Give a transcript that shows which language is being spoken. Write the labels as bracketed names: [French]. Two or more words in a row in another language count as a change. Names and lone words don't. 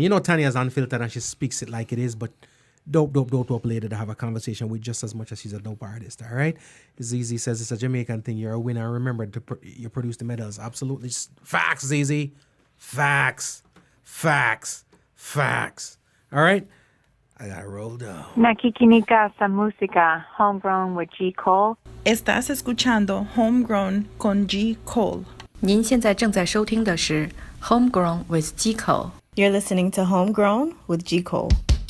[English] You know, Tanya's unfiltered and she speaks it like it is, but dope lady to have a conversation with just as much as she's a dope artist, all right? ZZ says it's a Jamaican thing. You're a winner. Remember, you produce the medals. Absolutely. Facts, ZZ. Facts. All right? I gotta roll down. [Filipino] Nakikinika sa música Homegrown with G. Cole. [Spanish] Estás escuchando Homegrown con G. Cole. [Chinese] 您现在正在收听的是 Homegrown with G. Cole. [English] You're listening to Homegrown with G. Cole.